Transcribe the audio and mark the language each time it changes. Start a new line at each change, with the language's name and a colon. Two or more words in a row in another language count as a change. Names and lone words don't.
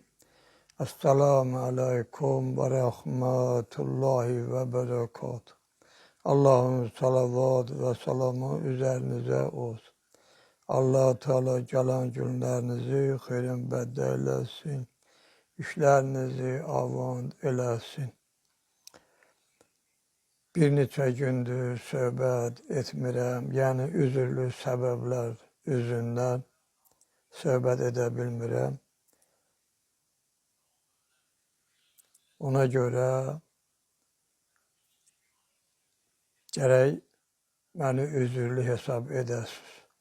Arabic: السلام عليكم ورحمة الله وبركاته.
Turkish: Allah'ın salavat ve selamı üzerinize olsun. Allah Teala gelen günlerinizi hayırın bedelesin.
Azerbaijani: İşlerinizi avand eləsin. Bir neçə gündür söhbət etmirəm, yəni üzürlü səbəblər üzündən söhbət edə bilmirəm. Ona görə gərək məni üzürlü hesab edəsiniz.